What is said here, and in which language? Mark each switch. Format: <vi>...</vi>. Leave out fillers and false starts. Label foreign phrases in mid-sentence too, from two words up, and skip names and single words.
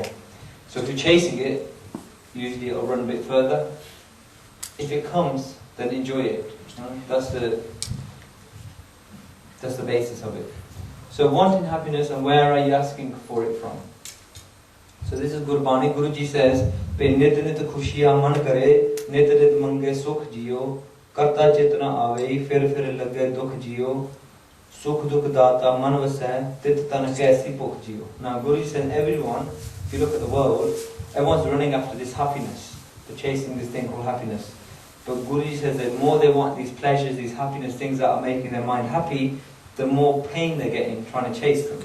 <en>So if you're chasing it, usually it'll run a bit further. If it comes, then enjoy it. That's the basis of it. So wanting happiness, and where are you asking for it from? So this is Gurbani. Guruji says,</en> <pa>"ਪੇ ਨਿਤ ਨਿਤ ਖੁਸ਼ੀਆਂ ਮਨ ਕਰੇ, ਨਿਤ ਨਿਤ ਮੰਗੇ ਸੁਖ ਜੀਓ, ਕਰਤਾ ਚਿਤਨਾ ਆਵੇ, ਫਿਰ ਲਗੇ ਦੁਖ ਜੀਓ, ਸੁਖ ਦੁਖ ਦਾਤਾ ਮਨ ਵਸੈ, ਤਿਤ ਤਨ ਕੈਸੀ ਪੁਖ ਜੀਓ."</pa> <en>Now Guruji says, everyone, if you look at the world, everyone's running after this happiness. They're chasing this thing called happiness. But Guruji says that the more they want these pleasures, these happiness, things that are making their mind happy, the more pain they're getting trying to chase them.</en>